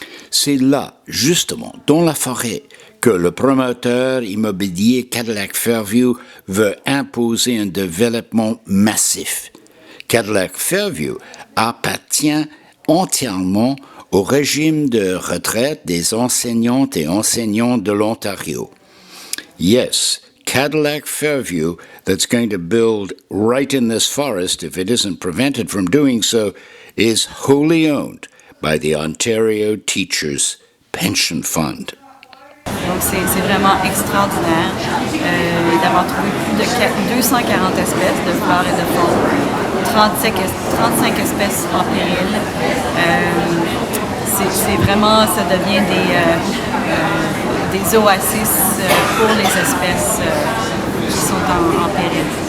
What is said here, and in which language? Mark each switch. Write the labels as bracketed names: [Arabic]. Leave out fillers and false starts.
[French] C'est là, justement, dans la forêt, que le promoteur immobilier Cadillac Fairview veut imposer un développement massif. Cadillac Fairview appartient entièrement au régime de retraite des enseignantes et enseignants de l'Ontario. [English] Yes, Cadillac Fairview, that's going to build right in this forest, if it isn't prevented from doing so, is wholly owned by the Ontario Teachers Pension Fund. [French] Donc c'est vraiment extraordinaire d'avoir trouvé plus de 240 espèces de flore et de faune, 35 espèces en péril. C'est vraiment, ça devient des oasis pour les espèces qui sont en péril.